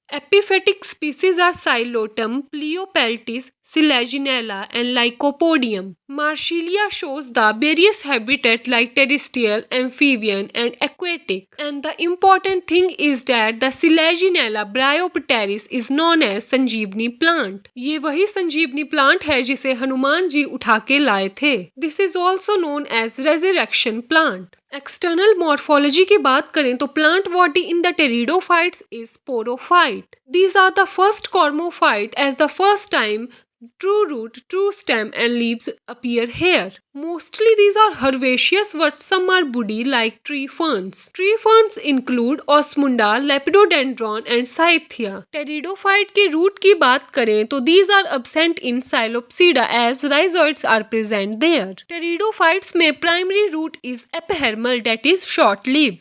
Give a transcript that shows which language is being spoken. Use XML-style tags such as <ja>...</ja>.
<en>Epiphytic species are Xylotum, Pleopeltis, Selaginella, and Lycopodium. Marshallia shows the various habitat like terrestrial, amphibian, and aquatic. And the important thing is that the Selaginella Bryopteris is known as sanjivani plant.</en> <hi>ये वही संजीवनी plant है जिसे हनुमान जी उठा के लाए थे.</hi> <en>This is also known as resurrection plant. External morphology</en> <hi>की बात करें तो</hi> <en>Plant body in the pteridophytes is sporophyte. These are the first cormophyte as the first time true root, true stem and leaves appear here. Mostly these are herbaceous but some are woody like tree ferns. Tree ferns include Osmunda, Lepidodendron and Scythia. Pteridophyte</en> <hi>के root की बात करें तो</hi> <en>these are absent in Psilopsida as rhizoids are present there. Pteridophytes में primary root is epihermal that is short-lived.</en>